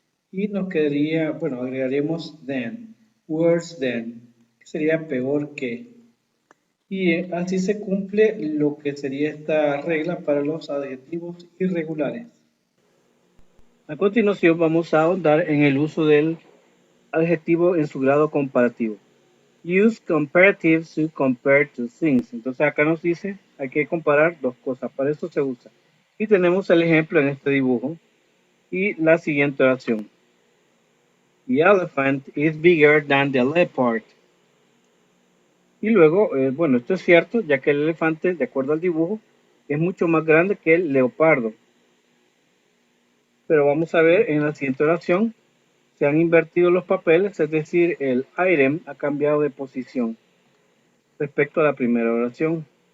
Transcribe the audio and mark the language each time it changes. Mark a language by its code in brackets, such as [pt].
[es] Y nos quedaría, bueno, agregaremos [en] than, worse than, [es] que sería peor que. Y así se cumple lo que sería esta regla para los adjetivos irregulares. A continuación vamos a ahondar en el uso del adjetivo en su grado comparativo. [en] Use comparatives to compare two things. [es] Entonces acá nos dice hay que comparar dos cosas, para eso se usa. Y tenemos el ejemplo en este dibujo y la siguiente oración. [en] The elephant is bigger than the leopard. [es] Y luego, bueno, esto es cierto, ya que el elefante, de acuerdo al dibujo, es mucho más grande que el leopardo. Pero vamos a ver en la siguiente oración, se han invertido los papeles, es decir, el item ha cambiado de posición respecto a la primera oración.